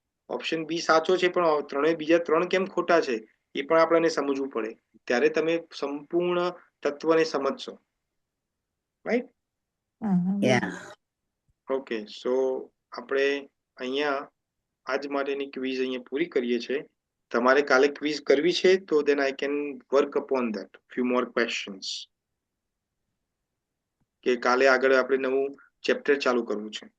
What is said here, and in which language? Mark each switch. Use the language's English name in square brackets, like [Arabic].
[Gujarati] Option B સાચો છે, પણ બીજા 3 કેમ ખોટા છે એ પણ આપણને સમજવું પડે, ત્યારે તમે સંપૂર્ણ તત્વને સમજશો. રાઈટ? ઓકે, સો આપણે અહીંયા આજ માટેની ક્વિઝ અહીંયા પૂરી કરીએ છીએ. તમારે કાલે ક્વિઝ કરવી છે તો [English] then I can work upon that few more questions. [Gujarati] કે કાલે આગળ આપણે નવું ચેપ્ટર ચાલુ કરવું છે.